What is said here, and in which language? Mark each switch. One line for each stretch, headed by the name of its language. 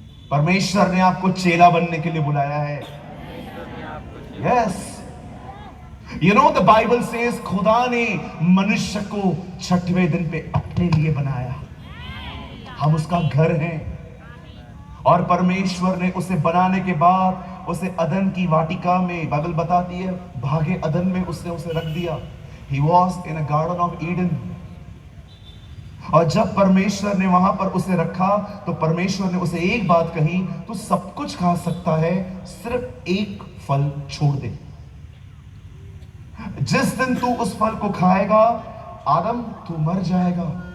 Hindi: परमेश्वर ने आपको चेला बनने के लिए बुलाया है।
English: yes, you know the Bible says,
Hindi: खुदा ने मनुष्य को छठवें दिन पे अपने लिए बनाया। हम उसका घर हैं, और परमेश्वर ने उसे बनाने के बाद उसे अदन की वाटिका में, बाइबल बताती है भागे अदन में उसने उसे रख दिया।
English: He was in a garden of Eden।
Hindi: और जब परमेश्वर ने वहां पर उसे रखा तो परमेश्वर ने उसे एक बात कही, तू सब कुछ खा सकता है, सिर्फ एक फल छोड़ दे। जिस दिन तू उस फल को खाएगा आदम, तू मर जाएगा।